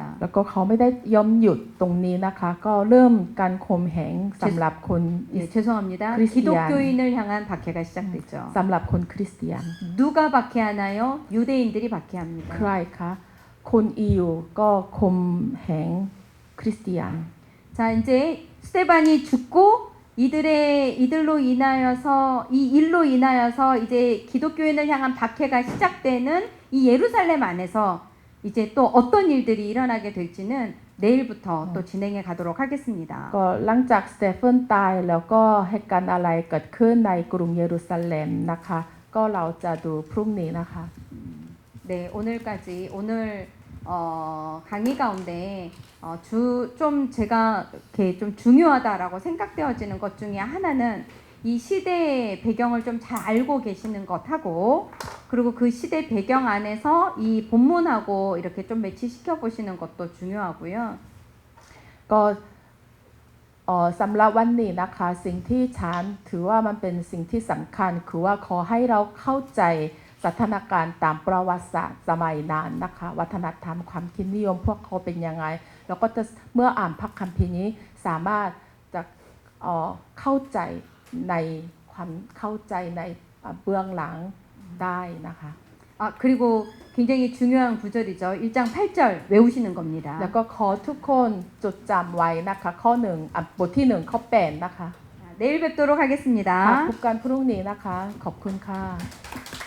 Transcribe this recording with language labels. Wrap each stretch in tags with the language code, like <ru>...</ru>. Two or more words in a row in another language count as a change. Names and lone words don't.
<th>แล้วก็เขาไม่ได้ยอมหยุดตรงนี้นะคะ ก็เริ่มการข่มเหงสำหรับคน</th> <ko>예, 죄송합니다. 크리스티안. 기독교인을 향한 박해가 시작됐죠.</ko> <th>สำหรับคนคริสเตียน</th> <ko>누가 박해하나요? 유대인들이 박해합니다.</ko> <th>ใครคะคนอิวก็ข่มเหงคริสเตียน</th> <ko>자, 이제 스데반이 죽고 이들로 인하여서 이 일로 인하여서 이제 기독교인을 향한 박해가 시작되는 이 예루살렘 안에서 이제 또 어떤 일들이 일어나게 될지는 내일부터 또 진행해 가도록 하겠습니다.</ko> <th>ก็หลังจากสเตฟานตายแล้วก็เหตุการณ์อะไรเกิดขึ้นในกรุงเยรูซาเล็มนะคะ ก็เราจะดูพรุ่งนี้นะคะ</th> <ko>네, 오늘까지 오늘 강의 가운데 좀 제가 이렇게 좀 중요하다라고 생각되어지는 것 중에 하나는 이 시대 배경을 좀 잘 알고 계시는 것하고 그리고 그 시대 배경 안에서 이 본문하고 이렇게 좀 매치시켜 보시는 것도 중요하고요.</ko> <th>ก็สำหรับวันนี้นะคะสิ่งที่ฉันถือว่ามันเป็นสิ่งที่สำคัญคือว่าขอให้เราเข้าใจสถานการณ์ตามประวัติศาสตร์สมัยนั้นนะคะวัฒนธรรมความคิดนิยมพวกเขาเป็นยังไงแล้วก็จะเมื่ออ่านพระคัมภีร์นี้สามารถจะเข้าใจในความเข้าใจในเบื้องหลังได้นะคะ</th> <ko>그리고 굉장히 중요한 구절이죠. 1장 8절 외우시는 겁니다.</ko> <th>แล้วก็ขอทุกคนจดจำไว้นะคะข้อ1บทที่1ข้อ8นะคะ</th> <ko>내일 뵙도록 하겠습니다.</ko> <th>พบกันพรุ่งนี้นะคะขอบคุณค่ะ</th>